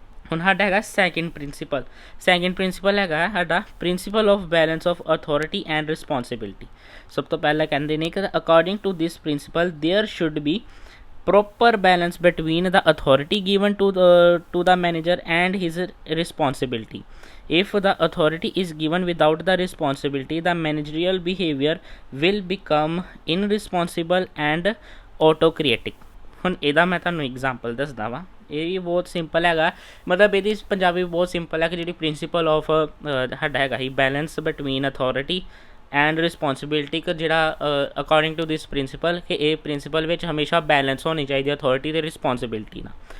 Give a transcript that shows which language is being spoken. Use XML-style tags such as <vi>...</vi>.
<pa>ਹੁਣ ਸਾਡਾ ਹੈਗਾ ਸੈਕਿੰਡ ਪ੍ਰਿੰਸੀਪਲ। ਸੈਕਿੰਡ ਪ੍ਰਿੰਸੀਪਲ ਹੈਗਾ ਸਾਡਾ principal of balance of authority and responsibility. ਸਭ ਤੋਂ ਪਹਿਲਾਂ ਕਹਿੰਦੇ ਨੇ ਕਿ</pa> <en>According to this principle there should be proper balance between the authority given to the manager and his responsibility. If the authority is given without the responsibility, the managerial behavior will become irresponsible and autocratic।</en> <pa>ਹੁਣ ਇਹਦਾ ਮੈਂ ਤੁਹਾਨੂੰ example ਦੱਸਦਾ ਵਾ। ਇਹ ਵੀ ਬਹੁਤ simple ਹੈਗਾ, ਮਤਲਬ ਇਹਦੀ ਪੰਜਾਬੀ ਬਹੁਤ ਸਿੰਪਲ ਹੈ ਕਿ ਜਿਹੜੀ ਪ੍ਰਿੰਸੀਪਲ ਆਫ ਸਾਡਾ ਹੈਗਾ ਹੀ balance between authority and responsibility ਕਿ ਜਿਹੜਾ ਅਕੋਰਡਿੰਗ ਟੂ ਦਿਸ ਪ੍ਰਿੰਸੀਪਲ ਕਿ ਇਹ ਪ੍ਰਿੰਸੀਪਲ ਵਿੱਚ ਹਮੇਸ਼ਾ ਬੈਲੈਂਸ ਹੋਣੀ ਚਾਹੀਦੀ ਅਥੋਰਿਟੀ ਅਤੇ ਰਿਸਪੋਂਸੀਬਿਲਿਟੀ ਨਾਲ।</pa>